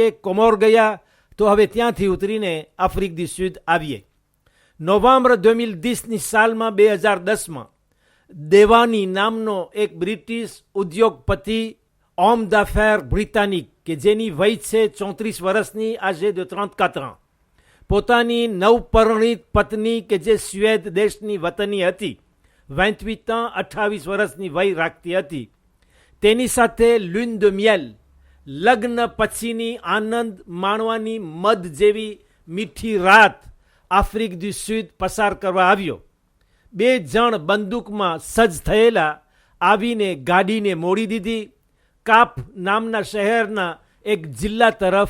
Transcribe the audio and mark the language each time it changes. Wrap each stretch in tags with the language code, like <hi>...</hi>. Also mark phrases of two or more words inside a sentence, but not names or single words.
<gu>કોમોર ગયા તો હવે ત્યાંથી ઉતરીને આફ્રિક દુ સુદ આવીએ. નવેમ્બર 2010ની સાલમાં 2010માં દેવાની નામનો એક બ્રિટિશ ઉદ્યોગપતિ,</gu> <fr>homme d'affaires britannique,</fr> <gu>કે જેની વય છે 34 વર્ષની, આજે</gu> <fr>de 34 ans,</fr> <gu>પોતાની નવપરિણીત પત્ની કે જે સ્વેદ દેશની વતની હતી, 28 ans 28 વર્ષની વય રાખતી હતી, તેની સાથે</gu> <fr>lune de miel,</fr> <gu>લગ્ન પછીની આનંદ માણવાની મધ જેવી મીઠી રાત આફ્રિક દુ સુદ પસાર કરવા આવ્યો. 2 જણ બંદૂકમાં સજ્જ થયેલા આવીને ગાડીને મોડી દીધી. કાપ નામના શહેરના એક જિલ્લા તરફ.</gu>